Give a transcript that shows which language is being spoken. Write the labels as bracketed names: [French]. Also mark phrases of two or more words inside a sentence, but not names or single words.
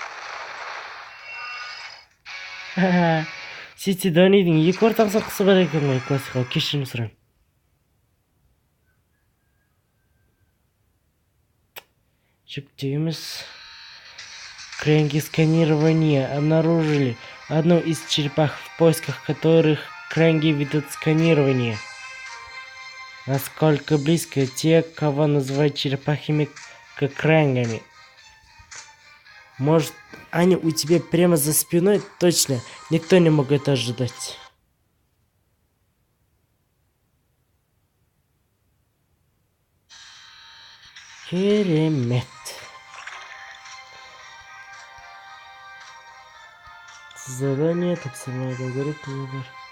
[Kazakh] Сөйтсе Донидің екі ортақ соққысы бар екен ғой, классикалық. Кешірім сұраймын. Жүктеміз. [Russian] Кренги сканирования обнаружили одну из черепах, в поисках которых кренги ведут сканирование. Насколько близко те, кого называют черепахами, к кренгами. Может, они у тебя прямо за спиной? Точно, никто не мог это ожидать. [Kazakh] Керемет. Задание, тапсырма алгоритмі.